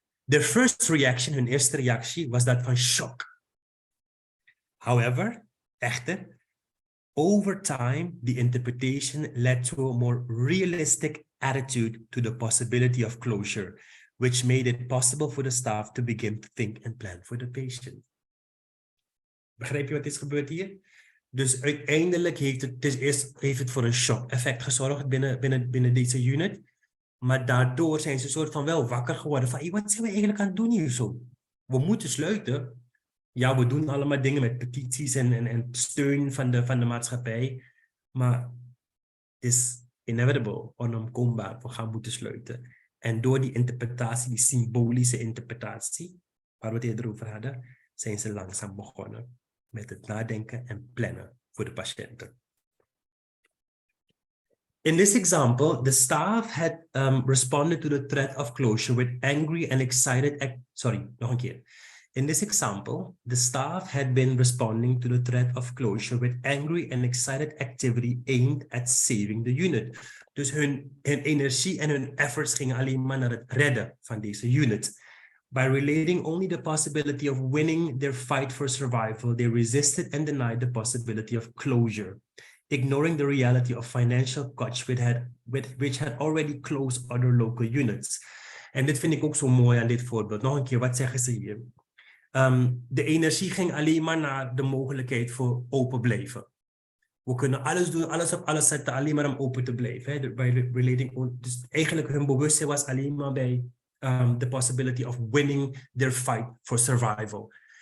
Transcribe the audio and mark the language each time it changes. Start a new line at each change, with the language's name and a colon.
English: Their first reaction,
Dutch: hun eerste reactie, was dat van shock.
English: However, echter, over time, the interpretation led to a more realistic attitude to the possibility of closure, which made it possible for the staff to begin to think and plan for the patient.
Dutch: Begrijp je wat is gebeurd hier? Dus uiteindelijk heeft het voor een shock-effect gezorgd binnen deze unit. Maar daardoor zijn ze een soort van wel wakker geworden van, hey, wat zijn we eigenlijk aan het doen hier zo? We moeten sluiten. Ja, we doen allemaal dingen met petities en steun van de maatschappij. Maar het is inevitable, onomkoombaar, we gaan moeten sluiten. En door die interpretatie, die symbolische interpretatie, waar we het eerder over hadden, zijn ze langzaam begonnen met het nadenken en plannen voor de patiënten.
English: In this example, the staff had responded to the threat of closure with angry and excited...
Dutch: nog een keer.
English: In this example, the staff had been responding to the threat of closure with angry and excited activity aimed at saving the unit.
Dutch: Dus hun energie en hun efforts gingen alleen maar naar het redden van deze unit.
English: By relating only the possibility of winning their fight for survival, they resisted and denied the possibility of closure, ignoring the reality of financial cuts which had already closed other local units.
Dutch: En dit vind ik ook zo mooi aan dit voorbeeld. Nog een keer, wat zeggen ze hier? De energie ging alleen maar naar de mogelijkheid voor open blijven. We kunnen alles doen, alles op alles zetten, alleen maar om open te blijven. Hè? Dus eigenlijk hun bewustzijn was alleen maar bij
English: the possibility of winning their fight for survival.